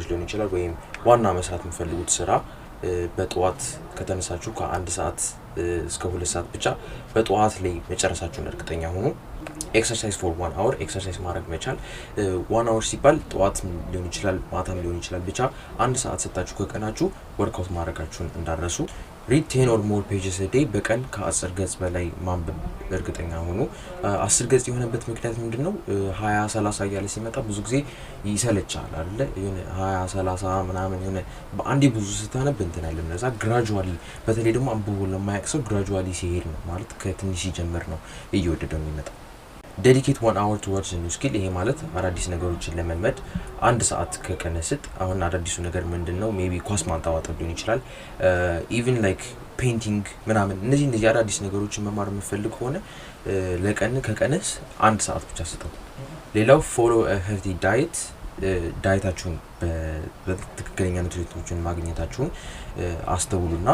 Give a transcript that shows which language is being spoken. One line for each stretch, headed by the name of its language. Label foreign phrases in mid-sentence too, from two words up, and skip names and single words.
Amharic: ሊሆን ይችላል፣ ወይም ዋና መስራት የምትፈልጉት ስራ በጠዋት ከተነሳችሁ ከ1 ሰዓት እስከ 2 ሰዓት ብቻ በጠዋት ላይ መጨረሳችሁን እርግጠኛ ሆኑ።
English: exercise for 1 hour
Amharic: ኤክሰርሳይዝ ማድረግ መቻል። 1 hour ሲባል ጠዋት ሊሆን ይችላል ማታም ሊሆን ይችላል፣ ብቻ 1 ሰዓት ሰጣችሁ ከቀናችሁ ወርክአውት ማድረጋችሁን እንዳረሱ።
English: read 10 or more pages a day።
Amharic: በቀን ከ10 ገጽ በላይ ማንበብ እርግጠኛ ሆኑ። 10 ገጽ የሆነበት ምክንያት ምንድነው? 20-30 እያለ ሲመጣ ብዙ ጊዜ ይሰለቻል አይደለ? የሆነ 20-30 ምናምን የሆነ በአንዴ ብዙ ስታነብ እንትን አይደለም። ለዛ ግራጁዋሊ፣ በተለይ ደግሞ አንብቦ ለማያውቅ ሰው ግራጁዋሊ ሲሄድ ነው ማለት ከትንሽ ሲጀምር ነው እየወደደው የሚመጣው።
English: dedicate 1 hour towards a new skill።
Amharic: ይሄ ማለት አዳዲስ ነገሮችን ለመልመድ 1 ሰዓት ከቀን ስጥ። አሁን አዳዲሱ ነገር ምንድነው? ሜቢ ኳስ ማንጣዋጠብ ሊሆን ይችላል፣
English: even like painting
Amharic: ምናምን። እነዚህ አዳዲስ ነገሮችን መማር የምፈልግ ሆነ ለቀን ከቀንስ 1 ሰዓት ብቻ ስጠው። ሌላው
English: follow healthy diet።
Amharic: ዳይታችሁን በትክክለኛ ኑትሪሽኖችን ማግኘታችሁን አስተውሉና